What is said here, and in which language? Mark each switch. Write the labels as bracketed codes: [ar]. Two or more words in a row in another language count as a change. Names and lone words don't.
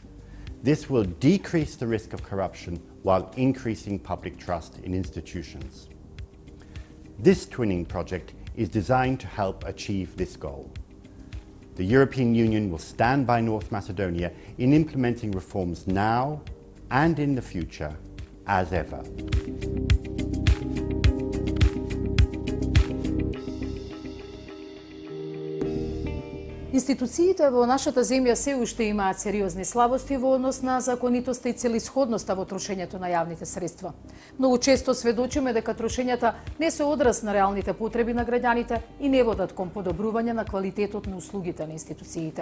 [en] This will decrease the risk of corruption while increasing public trust in institutions. This twinning project is designed to help achieve this goal. The European Union will stand by North Macedonia in implementing reforms now and in the future as ever. [mk] Институциите во нашата земја се уште имаат сериозни слабости во однос на законитоста и целисходноста во трошењето на јавните средства. Многу често сведочиме дека трошењата не се одраз на реалните потреби на граѓаните и не водат кон подобрување на квалитетот на услугите на институциите.